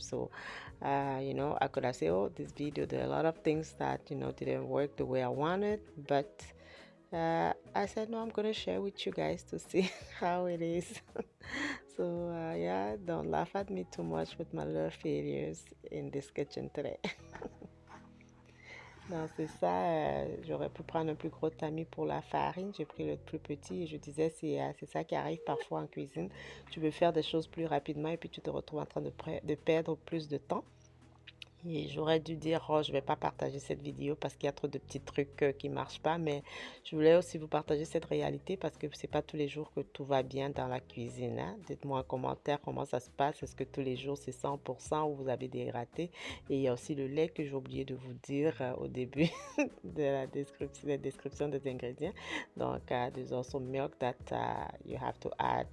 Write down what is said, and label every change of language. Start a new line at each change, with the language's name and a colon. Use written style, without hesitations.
English: So I could have said, oh, this video, there are a lot of things that, didn't work the way I wanted, but I said, no, I'm going to share with you guys to see how it is. So, yeah, don't laugh at me too much with my little failures in this kitchen today.
French: Non, c'est ça. J'aurais pu prendre un plus gros tamis pour la farine. J'ai pris le plus petit et je disais, c'est ça qui arrive parfois en cuisine. Tu veux faire des choses plus rapidement et puis tu te retrouves en train de perdre plus de temps. Et j'aurais dû dire, oh, je vais pas partager cette vidéo parce qu'il y a trop de petits trucs qui marchent pas, mais je voulais aussi vous partager cette réalité parce que c'est pas tous les jours que tout va bien dans la cuisine, hein. Dites-moi en commentaire comment ça se passe. Est-ce que tous les jours c'est 100% ou vous avez des ratés? Et il y a aussi le lait que j'ai oublié de vous dire au début de la description des ingrédients.
English: Donc, there's also milk that you have to add.